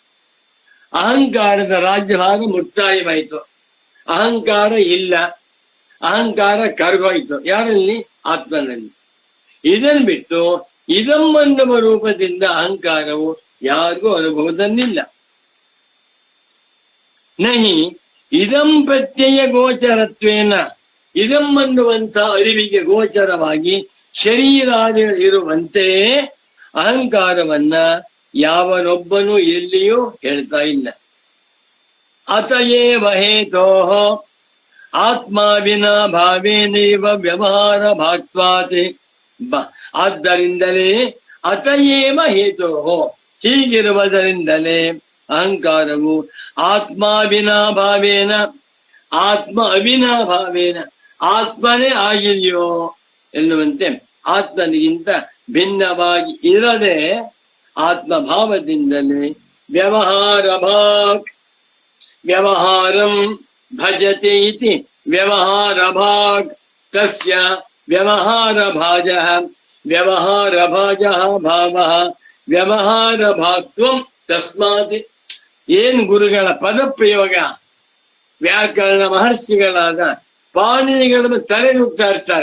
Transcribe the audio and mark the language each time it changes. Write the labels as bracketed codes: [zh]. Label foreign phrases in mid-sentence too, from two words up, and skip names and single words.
[kn] ಅಹಂಕಾರದ ರಾಜ್ಯಭಾಗ ಮುಕ್ತಾಯವಾಯಿತು, ಅಹಂಕಾರ ಇಲ್ಲ. ಅಹಂಕಾರ ಕರಗೋಯ್ತು. ಯಾರಲ್ಲಿ? ಆತ್ಮನಲ್ಲಿ. ಇದನ್ನು ಬಿಟ್ಟು ಇದಂ ಅನ್ನುವ ರೂಪದಿಂದ ಅಹಂಕಾರವು ಯಾರಿಗೂ ಅನುಭವದಲ್ಲಿಲ್ಲ. [sa] ನಹಿ ಇದಂ ಪ್ರತ್ಯಯ ಗೋಚರತ್ವೇನ, [kn] ಇದಂ ಅನ್ನುವಂಥ ಅರಿವಿಗೆ ಗೋಚರವಾಗಿ ಶರೀರಾದಿಗಳಿರುವಂತೆಯೇ ಅಹಂಕಾರವನ್ನ ಯಾವನೊಬ್ಬನು ಎಲ್ಲಿಯೂ ಹೇಳ್ತಾ ಇಲ್ಲ. [sa] ಅತಯೇವ ಹೇತೋಃ ಆತ್ಮಾವಿನ ಭಾವೇನೈವ ವ್ಯವಹಾರ ಭಾಕ್ತ್ವಾತಿ. [kn] ಆದ್ದರಿಂದಲೇ [sa] ಅತಯೇವ ಹೇತೋಃ, [kn] ಹೀಗಿರುವುದರಿಂದಲೇ ಅಹಂಕಾರವು [sa] ಆತ್ಮಾವಿನಾಭಾವೇನ, ಆತ್ಮ [kn] ಅವಿನಾಭಾವೇನ, ಆತ್ಮನೇ ಆಗಿದೆಯೋ ಎನ್ನುವಂತೆ ಆತ್ಮನಿಗಿಂತ ಭಿನ್ನವಾಗಿ ಇರದೆ ಆತ್ಮಭಾವದಿಂದಲೇ [sa] ವ್ಯವಹಾರ ಭಾಕ್, ವ್ಯವಹಾರಂ ಭಜತೆ ಇತಿ ವ್ಯವಹಾರ ಭಾಗ್ ತಸ್ಯ ವ್ಯವಹಾರ ಭಾಜಃ, ವ್ಯವಹಾರ ಭಾಜಃ ಭಾವಃ ವ್ಯವಹಾರ ಭಾಕ್ತ್ವಂ ತಸ್ಮಾತ್. [kn] ಏನ್ ಗುರುಗಳ ಪದಪ್ರಯೋಗ, ವ್ಯಾಕರಣ ಮಹರ್ಷಿಗಳಾದ ಪಾಣಿನಿಗಳನ್ನು ತಲೆದುಗ್ತಾ ಇರ್ತಾರೆ.